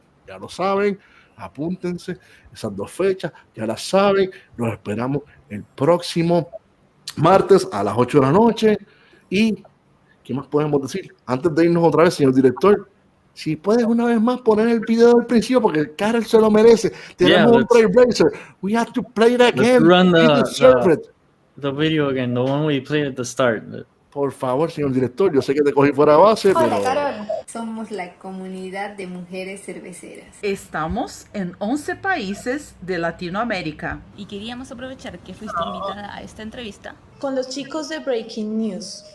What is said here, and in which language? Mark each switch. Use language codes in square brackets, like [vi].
[es] Ya lo saben, apúntense esas dos fechas, ya las saben. Los esperamos el próximo martes a las 8 de la noche. Y ¿qué más podemos decir? Antes de irnos otra vez, señor director, si puedes una vez más poner el video del principio, porque Carol se lo merece. Tenemos un Trailblazer. [en] We have to play it again. Run the video again, the one we played at the start. [es] Por favor, señor director, yo sé que te cogí fuera de base, Hola, pero... Carol. Somos la comunidad de mujeres cerveceras. Estamos en 11 países de Latinoamérica. Y queríamos aprovechar que fuiste invitada a esta entrevista con los chicos de Breaking News